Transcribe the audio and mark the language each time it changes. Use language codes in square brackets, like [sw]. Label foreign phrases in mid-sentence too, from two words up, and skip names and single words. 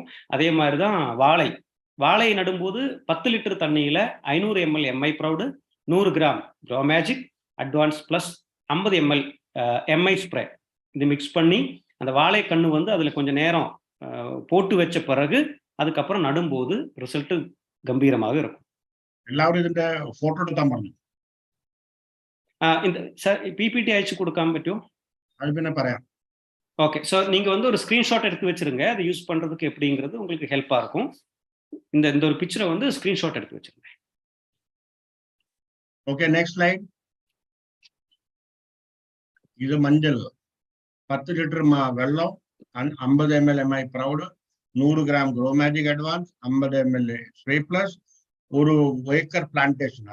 [ta] அதே மாதிரிதான் வாழை நடும்போது 10 லிட்டர் தண்ணியில 500 ml MI ப்ரௌடு, 100 கிராம் க்ரோ மேஜிக் அட்வான்ஸ் பிளஸ் 50 ml MI ஸ்ப்ரே இது மிக்ஸ் பண்ணி அந்த வாழை கண்ணு வந்து அதுல கொஞ்ச நேரம் போட்டு வச்ச பிறகு அதுக்கப்புறம் நடும்போது ரிசல்ட் கம்பீரமாக இருக்கும். [ml] എല്ലാവരും ഇതിന്റെ ഫോട്ടോ എടുക്കാൻ പറഞ്ഞു. இந்த சார் பிபிடி அയച്ചു கொடுக்காம പറ്റുമോ? அது பின்ன പറയാം. [ta] ஓகே, ஸோ நீங்க வந்து ஒரு ஸ்கிரீன்ஷாட் எடுத்து வச்சிருங்க. அதை யூஸ் பண்றதுக்கு எப்படிங்கிறது உங்களுக்கு ஹெல்ப்பா இருக்கும். இந்த ஒரு பிக்சரை வந்து ஸ்கிரீன்ஷாட் எடுத்து வச்சிருங்க. ஓகே, [en] next slide. [ta] இது மஞ்சள் 10 லிட்டர் வெள்ளம், 50 ml MI ப்ரௌடு, 100 கிராம் க்ரோ மேஜிக் அட்வான்ஸ், 50 ml ஸ்ப்ரே பிளஸ், ஒரு [en] acre plantation.